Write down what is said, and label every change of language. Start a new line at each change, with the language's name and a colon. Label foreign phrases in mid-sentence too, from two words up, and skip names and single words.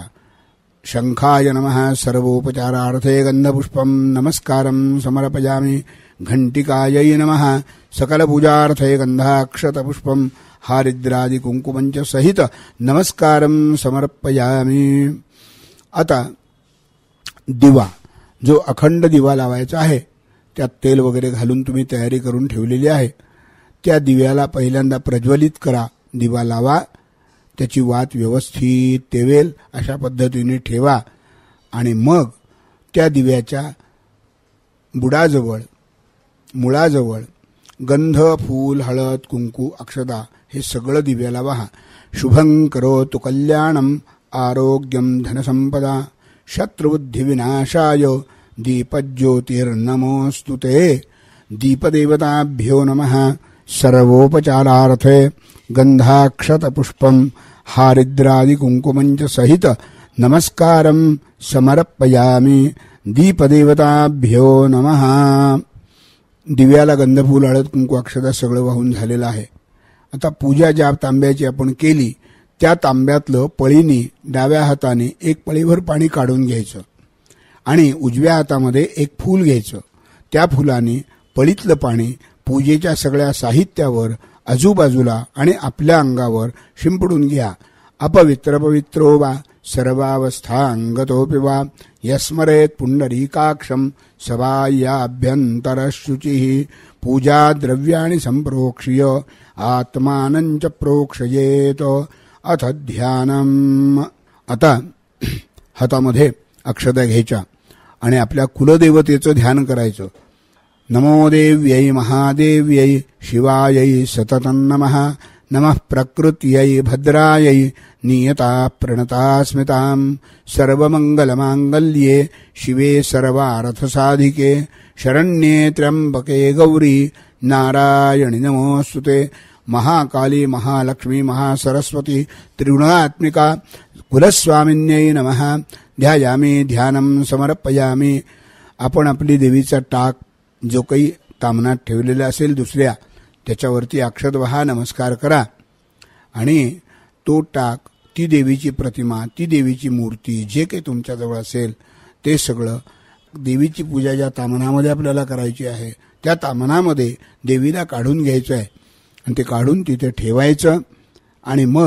Sanskrit: शंखाय नमः. सर्वोपचारार्थे गंधपुष्पं नमस्कारं समर्पयामि. घंटिकायै नमः. सकलपूजार्थे गंधाक्षतपुष्पं हारिद्रादि कुंकुमंच सहित नमस्कारं समर्पयामि.
Marathi: आता दिवा, जो अखंड दिवा लावायचा आहे त्यात तेल वगैरे घालून तुम्ही तयारी करून ठेवलेली आहे, त्या दिव्याला पहिल्यांदा प्रज्वलित करा. दिवा लावा, त्याची वात व्यवस्थित तेवेल अशा पद्धतीने ठेवा आणि मग त्या दिव्याच्या बुडाजवळ, मुळाजवळ गंध, फूल, हळद, कुंकू, अक्षता हे सगळं दिव्याला वाहा.
Sanskrit: शुभं करोतु कल्याणं आरोग्यं धनसंपदा. शत्रुबुद्धिविनाशाय दीपज्योतिर्नमोऽस्तु ते. दीपदेवताभ्यो नमः. सर्वोपचारार्थे गंधाक्षतपुष्पं हारिद्रादि कुंकुमंच सहित नमस्कारं समर्पयामि. दीपदेवताभ्यो नमः.
Marathi: दिव्याला गंधफूल, हळद, कुंकू, अक्षता सगळं वाहून झालेलं आहे. आता पूजा ज्या तांब्याची आपण केली त्या तांब्यातलं पळीने डाव्या हाताने एक पळीभर पाणी काढून घ्यायचं आणि उजव्या हातामध्ये एक फूल घ्यायचं. त्या फुलाने पळीतलं पाणी पूजेच्या सगळ्या साहित्यावर, आजूबाजूला आणि आपल्या अंगावर शिंपडून घ्या.
Sanskrit: अपवित्र पवित्रो वा सर्वावस्थांगतोऽपि वा यस्मरेत् पुंडरीकाक्षं सबाह्याभ्यन्तरशुचिः. पूजा द्रव्याणि संप्रोक्ष्य आत्मानं च प्रोक्षयेत. अथ ध्यानम्.
Marathi: आता हातामध्ये अक्षता घ्यायच्या आणि आपल्या कुलदेवतेचं ध्यान करायचं.
Sanskrit: नमो देव्यै महादेव्यै शिवायै सततं नमः. नमः प्रकृत्यै भद्रायै नियता प्रणता स्मितां. सर्वमंगलमांगल्ये शिवे सर्वार्थसाधिके शरण्ये त्र्यंबके गौरी नारायणि नमोऽस्तुते. महाकाली, महालक्ष्मी, महासरस्वती त्रिगुणात्मिका कुलस्वामिन्यै नमः. ध्यायामि ध्यानं समर्पयामि.
Marathi: आपण आपली देवीचा टाक जो काही तामनात ठेवलेला असेल दुसऱ्या, त्याच्यावरती अक्षत वहा, नमस्कार करा आणि तो टाक, ती देवीची प्रतिमा, ती देवीची मूर्ती, जे काही तुमच्याजवळ असेल ते सगळं देवीची पूजा ज्या तामनामध्ये आपल्याला करायची आहे त्या तामनामध्ये देवीला काढून घ्यायचं आहे आणि ते काढून तिथे ठेवायचं आणि